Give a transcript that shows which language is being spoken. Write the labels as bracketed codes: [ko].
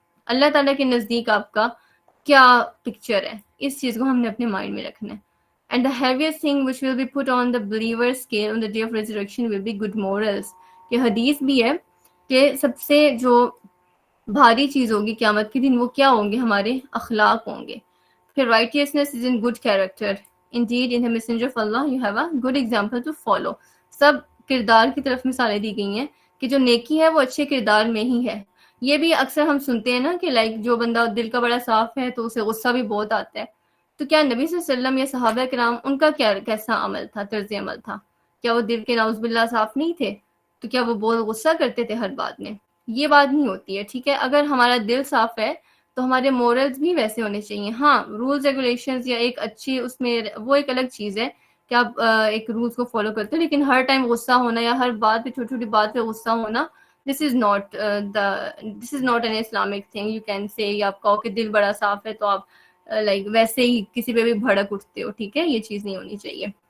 [ur] اللہ تعالیٰ کے نزدیک آپ کا کیا پکچر ہے، اس چیز کو ہم نے اپنے مائنڈ میں رکھنا ہے۔ [en] And the heaviest thing which will be put on the believer's scale on the day of resurrection will be good morals. [ur] کہ حدیث بھی ہے کہ سب سے جو بھاری چیز ہوگی قیامت کے دن وہ کیا ہوں گے، ہمارے اخلاق ہوں گے۔ پھر [en] righteousness is in good character. Indeed, in the messenger of Allah you have a good example to follow. [ur] سب کردار کی طرف مثالیں دی گئی ہیں کہ جو نیکی ہے وہ اچھے کردار میں ہی ہے۔ یہ بھی اکثر ہم سنتے ہیں نا کہ جو بندہ دل کا بڑا صاف ہے تو اسے غصہ بھی بہت آتا ہے، تو کیا نبی صلی اللہ علیہ وسلم یا صحابہ کرام ان کا کیسا عمل تھا، طرز عمل تھا؟ کیا وہ دل کے نعوذ باللہ صاف نہیں تھے؟ تو کیا وہ بہت غصہ کرتے تھے ہر بات میں؟ یہ بات نہیں ہوتی ہے، ٹھیک ہے۔ اگر ہمارا دل صاف ہے تو ہمارے مورلز بھی ویسے ہونے چاہیے۔ ہاں رولز ریگولیشنز یا ایک اچھی اس میں وہ ایک الگ چیز ہے کہ آپ ایک رولز کو فالو کرتے ہو، لیکن ہر ٹائم غصہ ہونا یا ہر بات پہ چھوٹی چھوٹی بات پہ غصہ ہونا، [en] This is not an Islamic thing you can say. [ur] یا آپ کہو کہ دل بڑا صاف ہے تو آپ لائک ویسے ہی کسی پہ بھی بھڑک اٹھتے ہو، ٹھیک ہے، یہ چیز نہیں ہونی چاہیے۔